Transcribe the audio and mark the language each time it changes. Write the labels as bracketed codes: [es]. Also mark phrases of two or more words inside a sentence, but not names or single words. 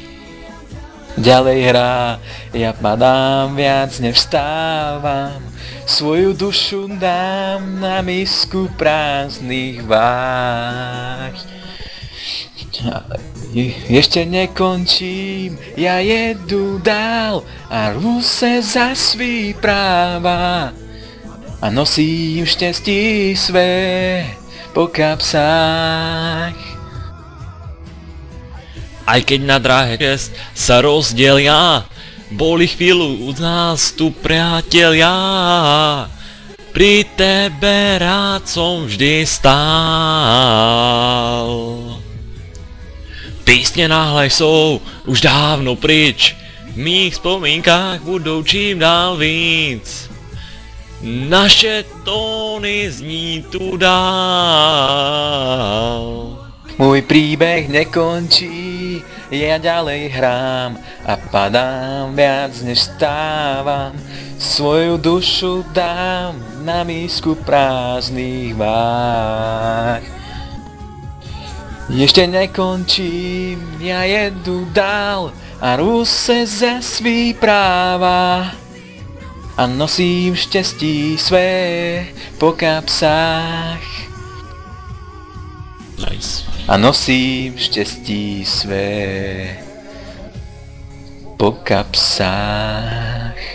[sk] Ďalej hrá, ja padám viac než vstávam. Svoju dušu dám na misku prázdnych váh. Ešte nekončím, [cs] ja jedu dál a rvu se za svý práva. A nosím štěstí své po kapsách. [sk] Aj keď na dráhe čest sa rozdelia, boli chvíľu u nás tu priatelia. Pri tebe rád som vždy stál. [cs] Písne náhle sú už dávno pryč, v mých spomínkách budou čím dál víc. Naše tóny zní tu dál. [sk] Môj príbeh nekončí, ja ďalej hrám a padám viac než stávam. Svoju dušu dám na misku prázdnych váh. Ešte nekončím, [cs] ja jedu dál a rvu se za svý práva. A nosím štěstí své po kapsách. [en] Nice. [cs] A nosím štěstí své po kapsách.